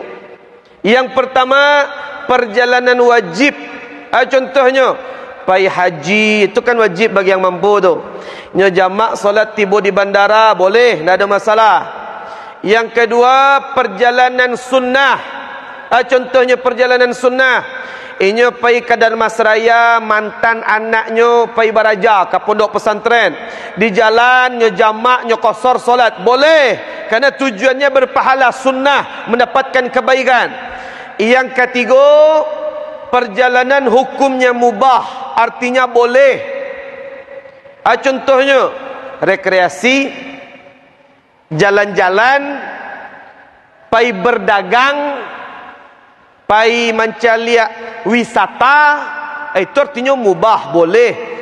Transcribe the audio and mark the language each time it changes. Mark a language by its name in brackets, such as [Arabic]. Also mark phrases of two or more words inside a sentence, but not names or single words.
[Indonesian] Yang pertama, perjalanan wajib. Contohnya pai haji, itu kan wajib bagi yang mampu tu. Nyo jamak solat tiba di bandara, boleh, tak ada masalah. Yang kedua, perjalanan sunnah. Contohnya perjalanan sunnah. [Minangkabau] Inyo pai ke Dharmasraya, mantan anaknya pai baraja ke pondok pesantren. [Indonesian] Di jalan nyo jamak, nyo qasar solat, boleh. Karena tujuannya berpahala sunnah, mendapatkan kebaikan. Yang ketiga, perjalanan hukumnya mubah, artinya boleh. Contohnya rekreasi, jalan-jalan, pai berdagang, pai mencari wisata, itu artinya mubah, boleh.